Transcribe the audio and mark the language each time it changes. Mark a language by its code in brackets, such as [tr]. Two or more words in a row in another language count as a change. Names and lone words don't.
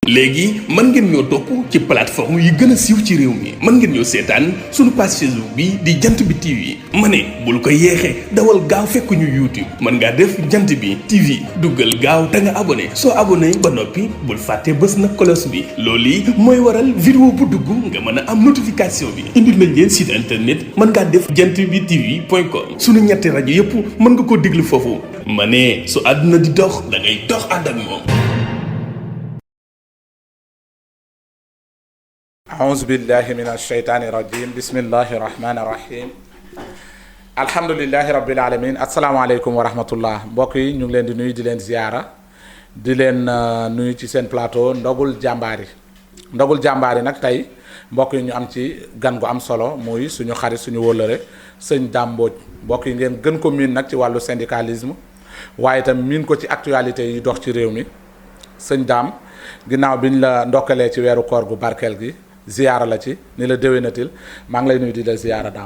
[wo] léegi mën ngeen ñoo topp ci plateforme yi gën a siiw ci réew mi mën ngeen ñoo seetaan suñu page Facebook bi di jant bi TV ma ne bul ko yeexee dawal gaaw fekk ñu YouTube mën ngaa def jant bi TV duggal gaaw te nga abonné soo abonné ba noppi bul fàtte bës na cloche bi loolu yi mooy waral vidéo bu dugg nga mën a am notification bi indil nañ leen [fr] site internet [wo] mën ngaa def jant bi TV.com suñu ñetti rajo yépp mën nga ko déglu foofu ma ne su àdduna di dox da ngay dox ànd ak moom. [ar] أعوذ بالله من الشيطان الرجيم بسم الله الرحمن الرحيم الحمد لله رب العالمين السلام عليكم ورحمة الله [wo] mbokk yi ñu ngi leen di nuyu di leen ziyaara di leen nuyu ci seen plateau ndogul jàmbaar yi nag tey mbokk yi ñu am ci gan gu am solo muy suñu xarit suñu wóllëre sëñ Dame Mbodj mbokk yi ngeen gën ko miin nag ci wàllu syndicalisme waaye itam miin ko ci actualité yi dox ci réew mi sëñ Dame ginnaaw biñ la ndokkalee ci weeru koor gu barkeel gi ziyaara la ci ni la déwénatil maa ngi lay nuyu di la ziyaara Dame.